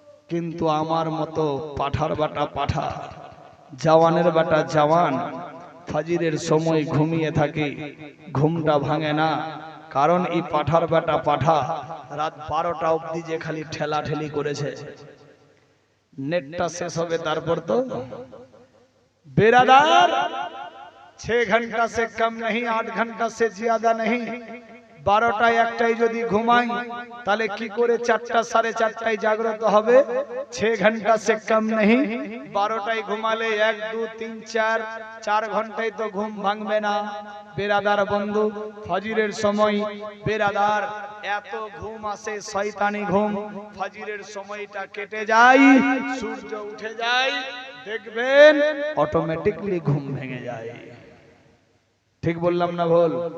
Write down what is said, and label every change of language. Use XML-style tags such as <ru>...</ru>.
<bn>কিন্তু আমার মতো পাঠার বাটা পাঠা, জওয়ানের বাটা জওয়ান ফজরের সময় ঘুমিয়ে থাকে, ঘুমটা ভাঙে না। কারণ এই পাঠার বাটা পাঠা রাত 12টা অবধি যে খালি ঠেলা ঠেলি করেছে। নেটটা শেষ হবে তারপর তো।</bn> <hi>बेरादार, 6 घंटा से कम नहीं, 8 घंटा से ज्यादा नहीं।</hi> <bn>12টা 1টায় যদি ঘুমাই তাহলে কি করে 4টা 4:30টায় জাগ্রত হবে?</bn> <hi>6 ঘন্টা से कम नहीं।</hi> <bn>12টায় ঘুমালে 1 2 3 4 4 ঘন্টায় তো ঘুম ভাঙবে না। বেরাদার বন্ধু, ফজরের সময় বেরাদার এত ঘুম আসে, শয়তানি ঘুম। ফজরের সময়টা কেটে যায়, সূর্য উঠে যায়, দেখবেন অটোমেটিকলি ঘুম ভেঙে যায়। ঠিক বললাম না ভুল?</bn>